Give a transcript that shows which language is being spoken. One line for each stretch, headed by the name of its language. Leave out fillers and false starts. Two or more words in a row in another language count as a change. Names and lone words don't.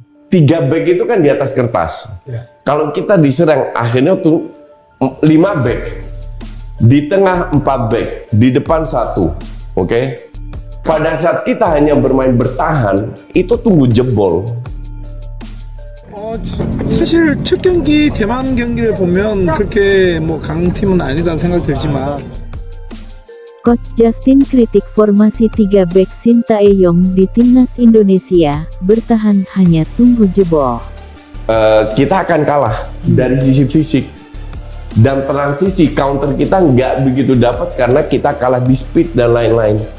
Indonesian: 3 back itu kan di atas kertas. Ya. Kalau kita diserang akhirnya tuh 5 back, di tengah 4 back, di depan 1. Oke? Pada saat kita hanya bermain bertahan, itu tunggu jebol.
Korean: 사실 첫 경기 대만 경기를 보면 그렇게 뭐 강팀은 아니다는 생각 들지만
Indonesian: Coach Justin kritik formasi 3 back Sintayong di timnas Indonesia, bertahan hanya tunggu jebol. Kita akan kalah dari sisi fisik dan transisi counter kita nggak begitu dapat karena kita kalah di speed dan lain-lain.